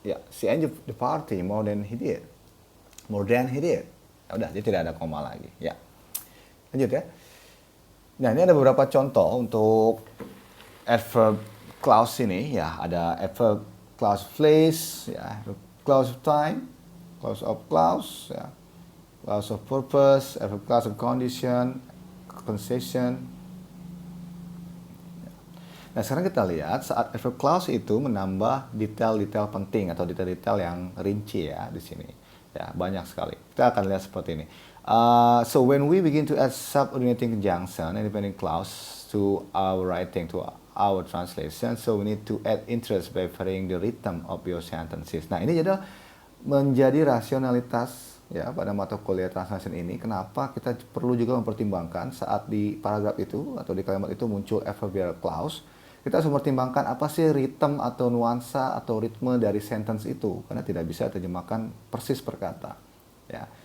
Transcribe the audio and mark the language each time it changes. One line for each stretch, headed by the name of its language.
English: She enjoyed the party more than he did. More than he did.
Indonesian: Ya udah, dia tidak ada koma lagi. Ya. Lanjut ya. Nah, ini ada beberapa contoh untuk adverb clause ini, ya. Ada adverb clause place, ya, clause of time, clause of clause, ya, clause of purpose, adverb clause of condition, concession. Nah, sekarang kita lihat saat adverb clause itu menambah detail-detail penting atau detail-detail yang rinci, ya, di sini. Ya, banyak sekali. Kita akan lihat seperti ini.
English: So when we begin to add subordinating conjunction and dependent clause to our writing, to our translation, so we need to add interest by varying the rhythm of your sentences.
Indonesian: Nah, ini jadi menjadi rasionalitas, ya, pada mata kuliah translation ini. Kenapa kita perlu juga mempertimbangkan saat di paragraf itu atau di kalimat itu muncul adverbial clause, kita harus mempertimbangkan apa sih ritme atau nuansa atau ritme dari sentence itu, karena tidak bisa terjemahkan persis per kata, ya.